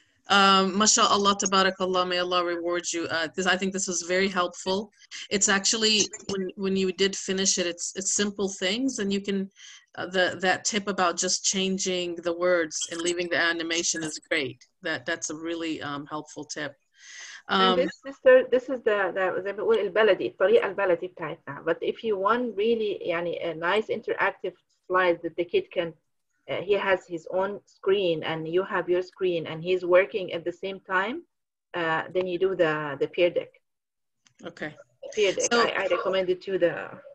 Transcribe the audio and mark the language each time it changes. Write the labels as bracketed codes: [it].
[en] MashaAllah, tabarakallah, may Allah reward you. I think this was very helpful. It's actually, when you did finish it, it's simple things, and you can, that tip about just changing the words and leaving the animation is great. That's a really helpful tip. And this is the [ar] زي ما بنقول البلدي الطريقة البلدي بتاعتنا. [en] But if you want really يعني a nice interactive slide that the kid can, he has his own screen and you have your screen and he's working at the same time, then you do the peer deck. Okay. Peer deck. So, I recommended you the.